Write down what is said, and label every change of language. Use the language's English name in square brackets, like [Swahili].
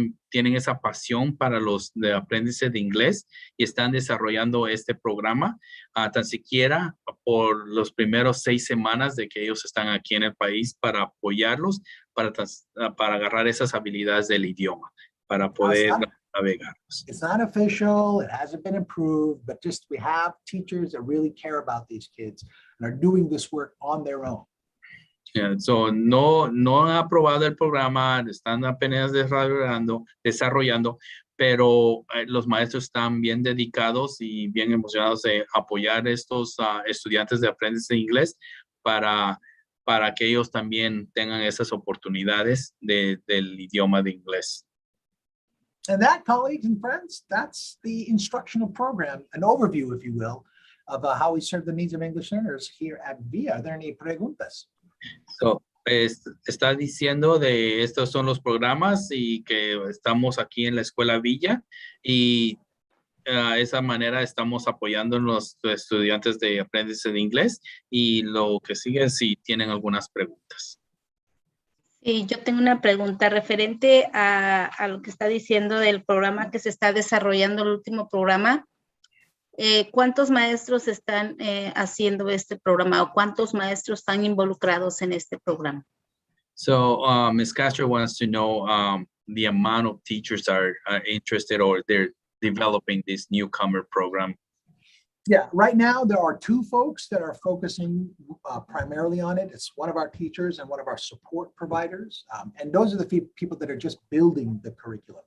[Spanish] tienen esa pasión para los de aprendices de inglés y están desarrollando este programa, tan siquiera por los primeros 6 semanas de que ellos están aquí en el país para apoyarlos, para agarrar esas habilidades del idioma, para poder navegarlos. [English] It's not official, it hasn't been approved, but just we have teachers that really care about these kids and are doing this work on their own. [Spanish] Yeah, so no han aprobado el programa, están apenas desarrollando, pero los maestros están bien dedicados y bien emocionados de apoyar a estos estudiantes de aprendizaje de inglés para que ellos también tengan esas oportunidades del idioma de inglés. [English] And that, colleagues and friends, that's the instructional program, an overview, if you will, of how we serve the needs of English learners here at VIA. Are there any preguntas? [Spanish] So, está diciendo de estos son los programas y que estamos aquí en la Escuela Villa y de esa manera estamos apoyando a los estudiantes de aprendizaje de inglés y lo que sigue si tienen algunas preguntas. Sí, yo tengo una pregunta referente a lo que está diciendo del programa que se está desarrollando, el último programa. ¿Cuántos maestros están haciendo este programa o cuántos maestros están involucrados en este programa? [English] So Ms. Castro wants to know the amount of teachers are interested or they're developing this newcomer program. Yeah, right now there are 2 folks that are focusing primarily on it. It's one of our teachers and one of our support providers. And those are the people that are just building the curriculum.